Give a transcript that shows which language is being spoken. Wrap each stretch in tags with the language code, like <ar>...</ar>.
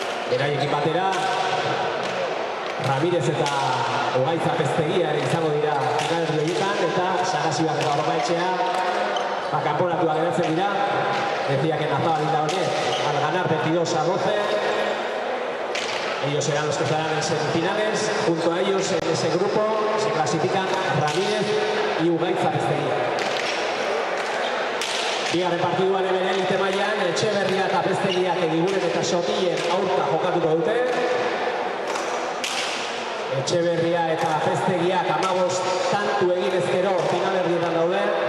<eu>Beraiekin batera Ramirez eta Ugaitza Pestegia ere izango dira finalerdietan eta Sarasibar eta Orbaetxea kanporatuak geratzen dira.</eu> <es>Decía que Nazabal y Leonet al ganar 22-12. Ellos serán los que estarán en semifinales. Junto a ellos en ese grupo se clasifican Ramírez y Ugaitza Pestegia.</es> <eu>Bigarren partidua hemen elite mailan Etxeberria eta Pestegia Egiguren eta Sotilen aurka jokatuko dute. Etxeberria eta Pestegia 15 tantu egin ezkero finalerdietan daude.</eu>